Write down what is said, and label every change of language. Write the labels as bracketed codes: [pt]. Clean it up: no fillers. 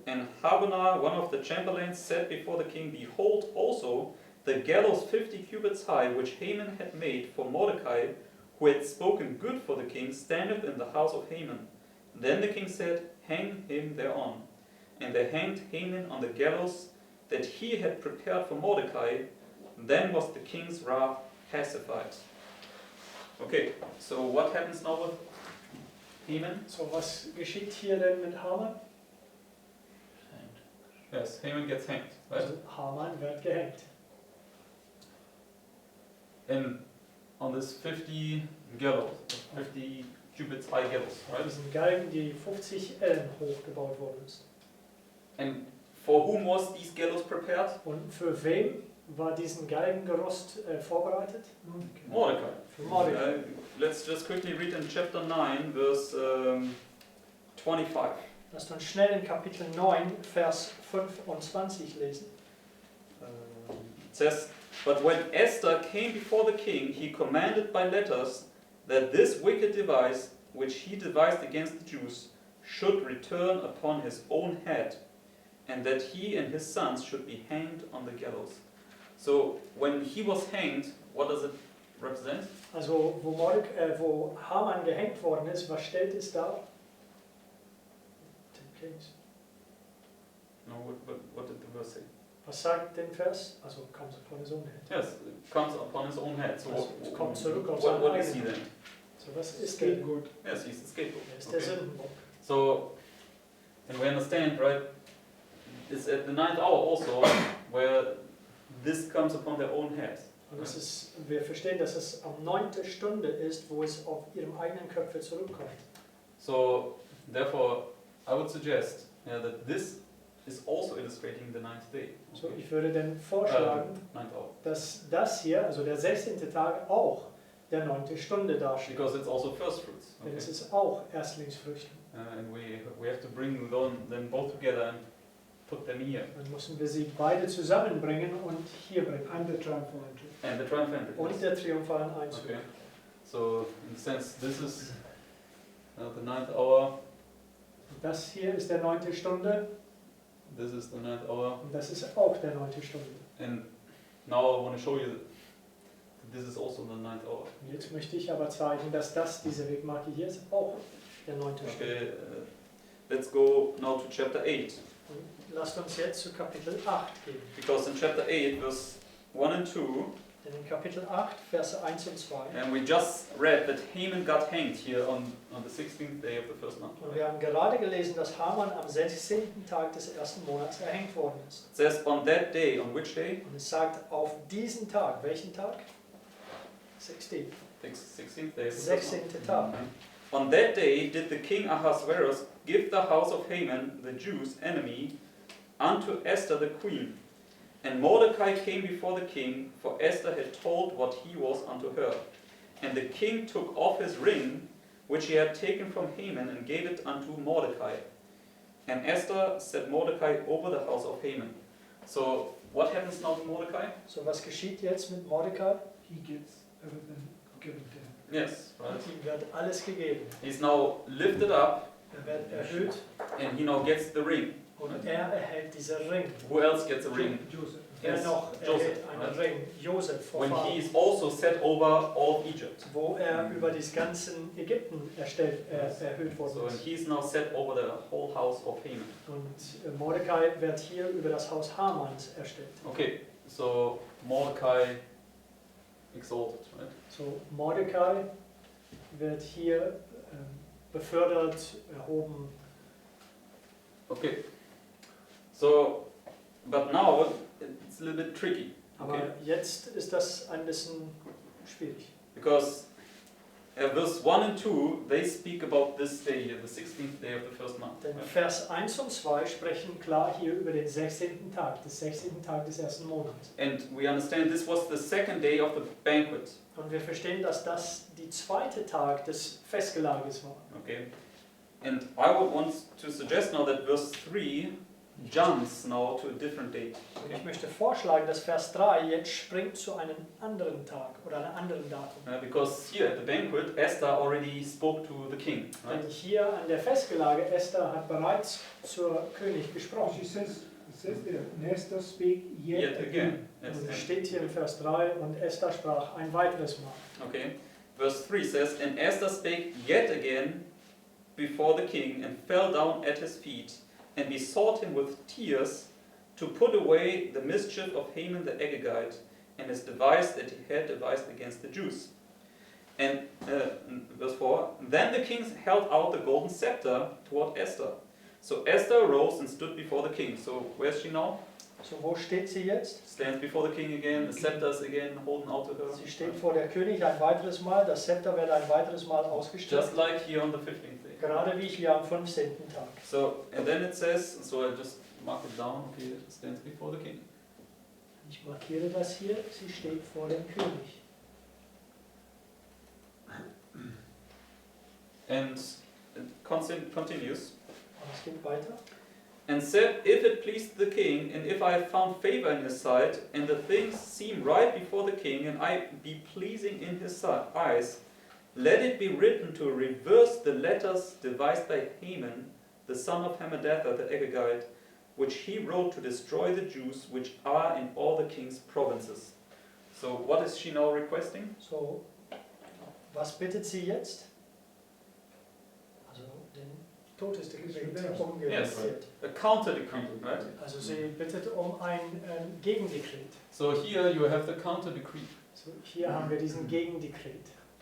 [en] And Habonah, one of the chamberlains, said before the king, Behold also the gallows 50 cubits high, which Haman had made for Mordecai, who had spoken good for the king, standeth in the house of Haman. Then the king said, Hang him thereon. And they hanged Haman on the gallows that he had prepared for Mordecai. Then was the king's wrath pacified. Okay, so what happens now with Haman? [de] So was geschieht hier denn mit Haman? [en] Yes, Haman gets hanged, right? [de] Also Haman wird gehängt. [en] And on this 50 gallows, 50 cubits high gallows, [de] Auf [en] right? [de] diesen Galgen, die 50 Ellen hoch gebaut worden ist. [en] And for whom was these gallows prepared? [de] Und für wen war diesen Galgengerüst vorbereitet? [en] Mordecai. [de] Für Mordecai. [en] Let's just quickly read in chapter 9, verse 25. [de] Lasst uns schnell in Kapitel 9, Vers 25 lesen. [en] It says, "But when Esther came before the king, he commanded by letters that this wicked device, which he devised against the Jews, should return upon his own head, and that he and his sons should be hanged on the gallows." So, when he was hanged, what does it represent? [de] Also, wo Haman gehängt worden ist, was stellt es dar? [en] No, what did the verse say? [de] Was sagt den Vers? [en] Also, comes upon his own head. Yes, it comes upon his own head. So, [de] Also, es kommt zurück auf [en] what [de] seinen [en] is he [de] eigenen. [en] then? [de] So, was ist der? [en] Scapegoat. Yes, he's the scapegoat. [de] Er ist der [en] Okay. [de] Sündenbock. [en] So, and we understand, right? It's at the 9th hour also where this comes upon their own head. [de] Und es ist, wir verstehen, dass es am 9. Stunde ist, wo es auf ihrem eigenen Köpfe zurückkommt. [en] So, therefore, I would suggest that this is also illustrating the 9th day. [de] So, ich würde dann vorschlagen, [en] 9th hour. [de] dass das hier, also der 16. Tag, auch der 9. Stunde darstellt. [en] Because it's also first fruits. [de] Denn [en] Okay? [de] es ist auch Erstlingsfrüchte. [en] And we have to bring them both together and put them here. [de] Dann müssen wir sie beide zusammenbringen und hier bringen. [en] And the triumphal entry. And the triumphant entry. [de] Und der triumphalen Einzug. [en] Okay. So, in a sense, this is the 9th hour. [de] Das hier ist der 9. Stunde [en] This is the 9th hour. [de] und das ist auch der 9. Stunde. [en] And now I want to show you that this is also the 9th hour. [de] Und jetzt möchte ich aber zeigen, dass das, diese Wegmarke hier ist, auch der 9. Stunde. [en] Okay, let's go now to chapter 8. [de] Und lasst uns jetzt zu Kapitel 8 gehen. [en] Because in chapter 8, verse 1 and 2, [de] Denn in Kapitel 8, Verse 1 und 2, [en] and we just read that Haman got hanged here on the 16th day of the first month. [de] und wir haben gerade gelesen, dass Haman am 16. Tag des ersten Monats erhängt worden ist. [en] It says on that day, on which day? [de] Und es sagt, auf diesen Tag, welchen Tag? [en] 16. 16th day of the first [de] 16. Tag. [en] On that day did the king Ahasuerus give the house of Haman, the Jews' enemy, unto Esther the queen. And Mordecai came before the king, for Esther had told what he was unto her. And the king took off his ring, which he had taken from Haman, and gave it unto Mordecai. And Esther set Mordecai over the house of Haman. So, what happens now to Mordecai? [de] So, was geschieht jetzt mit Mordecai? [en] He gets everything given to him. Yes, right. [de] Und ihm wird alles gegeben. [en] He's now lifted up, [de] Er wird erhöht [en] and he now gets the ring. [de] und er erhält diesen Ring. [en] Who else gets a ring? Joseph. [de] Er [en] Yes, [de] noch [en] Joseph, [de] erhält einen Ring, Josef, vor [en] When he [de] Pharao, [en] is also set over all of Egypt. [de] wo er über das ganze Ägypten erhöht worden [en] So, and [de] ist. [en] he's now set over the whole house of Haman. [de] Und Mordecai wird hier über das Haus Hamans erstellt. [en] Okay, so Mordecai exalted, right? [de] So, Mordecai wird hier befördert, erhoben. [en] Okay, so, but now it's a little bit tricky. [de] Aber [en] Okay. [de] jetzt ist das ein bisschen schwierig. [en] Because verse 1 and 2, they speak about this day, the 16th day of the first month. [de] Denn [en] right? [de] Vers 1 und 2 sprechen klar hier über den 16. Tag, des 16. Tag des ersten Monats. [en] And we understand this was the second day of the banquet. [de] Und wir verstehen, dass das die zweite Tag des Festgelages war. [en] Okay, and I would want to suggest now that verse 3 jumps now to a different date. [de] Und ich möchte vorschlagen, dass Vers 3 jetzt springt zu einem anderen Tag oder einem anderen Datum. [en] Because here at the banquet, Esther already spoke to the king. Right? [de] Denn hier an der Festgelage, Esther hat bereits zur König [en] Oh, [de] gesprochen. [en] she says, it says there, Esther speak yet, again. Yes, [de] Und es [en] and- [de] steht hier in Vers 3, und Esther sprach ein weiteres Mal. [en] okay. Verse 3 says, And Esther spake yet again before the king, and fell down at his feet, and besought him with tears to put away the mischief of Haman the Agagite, and his device that he had devised against the Jews. And verse 4, Then the king held out the golden scepter toward Esther, So Esther arose and stood before the king. So where's she now? [de] So wo steht sie jetzt? [en] Stands before the king again, the scepter is again holding out to her. [de] Sie steht vor der König ein weiteres Mal, das Zepter wird ein weiteres Mal ausgestreckt. [en] Just like here on the 15th day. [de] Gerade wie hier am 15. Tag. [en] So, and then it says, so I just mark it down, okay, it stands before the king. [de] Ich markiere das hier, sie steht vor dem König. [en] And it continues. [de] Und es geht weiter. [en] And said, if it pleased the king, and if I have found favor in his sight, and the things seem right before the king, and I be pleasing in his eyes, let it be written to reverse the letters devised by Haman, the son of Hammedatha the Agagite, which he wrote to destroy the Jews which are in all the king's provinces. So what is she now requesting? [de] So, was bittet sie jetzt? Also den Todesdekret umgekehrt. [en] A counter decree, right? [de] Also sie bittet ein Gegendekret. [en] So here you have the counter decree. [de] So, hier haben wir diesen Gegendekret.